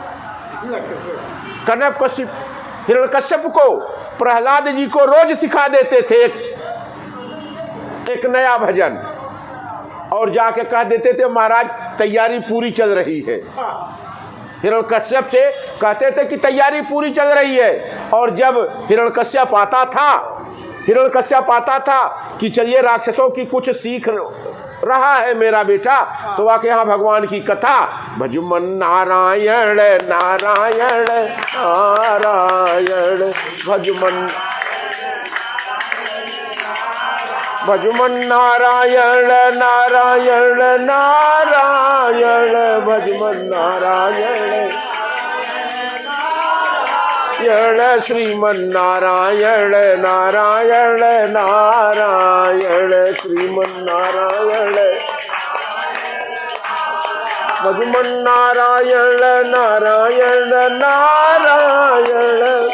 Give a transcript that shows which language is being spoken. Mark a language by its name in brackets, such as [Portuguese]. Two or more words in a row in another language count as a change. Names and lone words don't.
[Hindi] कनक कशिप हिरण्यकश्यप को प्रहलाद जी को रोज सिखा देते थे एक नया भजन, और जाके कह देते थे महाराज तैयारी पूरी चल रही है। हिरण्यकश्यप से कहते थे कि तैयारी पूरी चल रही है। और जब हिरण्यकश्यप आता था कि चलिए राक्षसों की कुछ सीख रहा है मेरा बेटा, तो आके यहाँ भगवान की कथा, भजुमन नारायण नारायण नारायण भजुमन नारायण नारायण नारायण भजुमन नारायण श्रीमन नारायण नारायण नारायण श्रीमन नारायण भजुमन नारायण नारायण नारायण